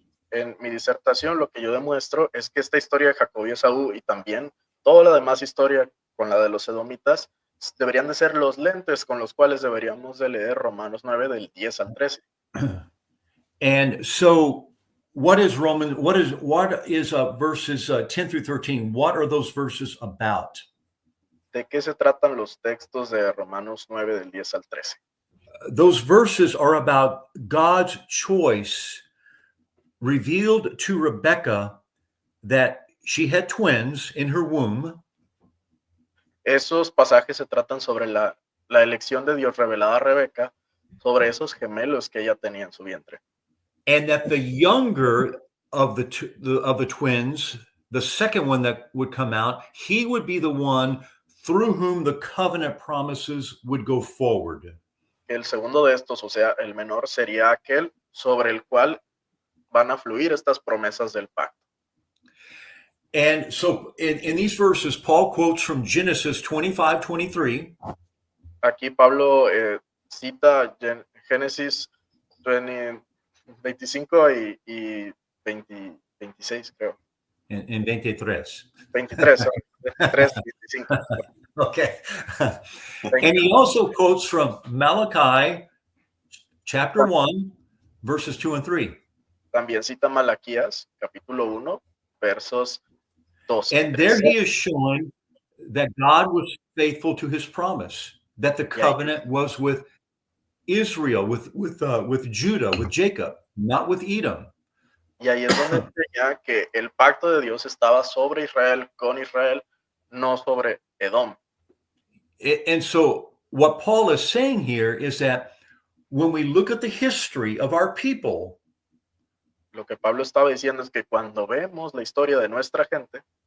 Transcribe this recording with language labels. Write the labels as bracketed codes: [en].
[es] En mi disertación lo que yo demuestro es que esta historia de Jacob y Esaú y también toda la demás historia con la de los edomitas deberían de ser los lentes con los cuales deberíamos de leer Romanos 9 del 10 al 13. [en] And so what is verses 10 through 13? What are those verses about? [es] ¿De qué se tratan los textos de Romanos 9 del 10 al 13? [en] Those verses are about God's choice revealed to Rebekah that she had twins in her womb. [es] Esos pasajes se tratan sobre la elección de Dios revelada a Rebeca sobre esos gemelos que ella tenía en su vientre. [en] And that the younger of the twins, the second one that would come out, he would be the one through whom the covenant promises would go forward. [es] El segundo de estos, o sea, el menor, sería aquel sobre el cual van a fluir estas promesas del pacto. [en] And so in these verses, Paul quotes from Genesis 25:23. [es] Aquí Pablo cita Génesis 25 y 26, creo. En 23. 23, 23, 25. [en] Okay. And he also quotes from Malachi chapter 1, verses 2 and 3. [es] También cita Malaquías, capítulo 1, versos 2. [en] And there he is showing that God was faithful to his promise, that the covenant was with Israel, with Judah, with Jacob, not with Edom. [es] Y ahí es donde enseña que el pacto de Dios estaba sobre Israel, con Israel, no sobre Edom. [en] And so what Paul is saying here is that when we look at the history of our people, [es] Lo que Pablo estaba diciendo es que cuando vemos la historia de nuestra gente,